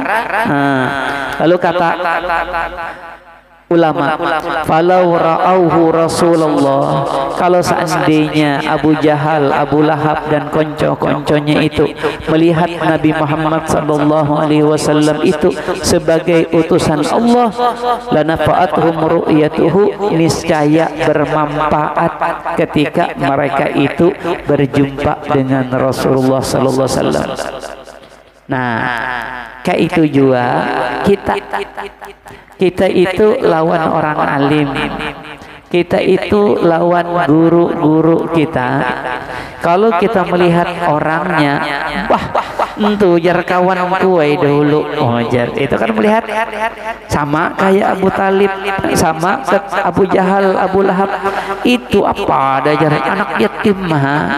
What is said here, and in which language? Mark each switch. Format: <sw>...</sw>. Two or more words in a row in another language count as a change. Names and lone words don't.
<id>Lalu kata ulama,</id> <ar>فلو رأوه رسول الله,</ar> <id>kalau seandainya Abu Jahal, Abu Lahab dan konco-konconya itu melihat Nabi Muhammad</id> <ar>صلى الله عليه وسلم</ar> <id>itu sebagai utusan Allah,</id> <ar>لنفعتهم رؤيته,</ar> <id>niscaya bermanfaat ketika mereka itu berjumpa dengan Rasulullah</id> <ar>صلى الله عليه وسلم.</ar> <id>Nah, kayak itu juga kita itu lawan orang alim, kita itu lawan guru-guru kita.</id> <bjn>Kalau kita melihat orangnya, wah entu jar kawan kuai dahulu, oh jar itu kan melihat sama kayak Abu Talib, sama Abu Jahal, Abu Lahab, itu apa ada jar anak yatim mah.</bjn>